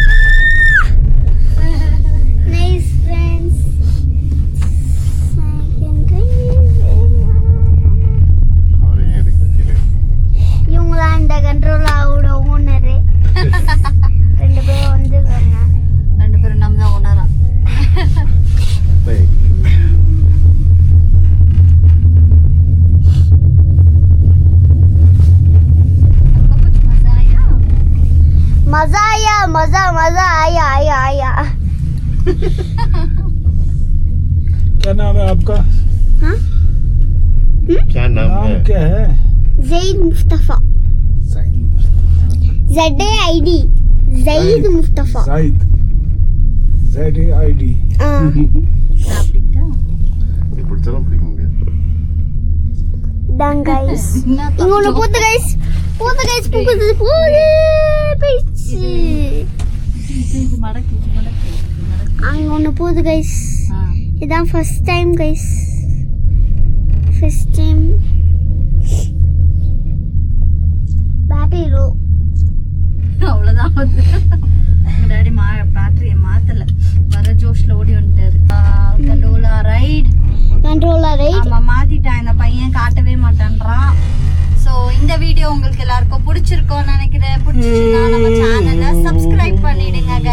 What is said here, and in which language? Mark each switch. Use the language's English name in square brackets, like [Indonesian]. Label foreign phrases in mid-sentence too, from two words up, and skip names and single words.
[English] nice friends. [Tamil] இவங்களா இந்த கண்ட்ரோல் ஆகுட ஓனரு. ரெண்டு பேரும் வந்து ரெண்டு பேரும் நம்ம தான் ஓனரா. [Hindi] मजा आया मजा मजा आया आया आया. क्या नाम है आपका? हाँ क्या नाम है? नाम क्या है? ज़ैद मुस्तफ़ा. ZAID ज़ैद मुस्तफ़ा. जाहिद. ZAID. [Tamil] சாப்பிட்டா இது பிடிச்சாலும் பிடிக்க முடியாது. [English] Done guys. [Tamil] இங்க ஒண்ணு போட்டு guys. போட்டு guys போகுது போகுது போயிடுச்சு. இது மடக்கு மடக்கு. அங்க ஒண்ணு போகுது guys. இதான் [English] first time guys. First time. Battery low. [Tamil] போகுது. எங்கள் டாடி பேட்டரியை மாற்றலை, வர ஜோஷில் ஓடி வந்துட்டாரு. [English] gondola ride [Tamil] ஆமாம் மாற்றிட்டான். இந்த பையன் காட்டவே மாட்டான்றான். ஸோ இந்த வீடியோ உங்களுக்கு எல்லாருக்கும் பிடிச்சிருக்கோன்னு நினைக்கிறேன். பிடிச்சிச்சுன்னா நம்ம சேனலை சப்ஸ்கிரைப் பண்ணிடுங்க கைஸ்.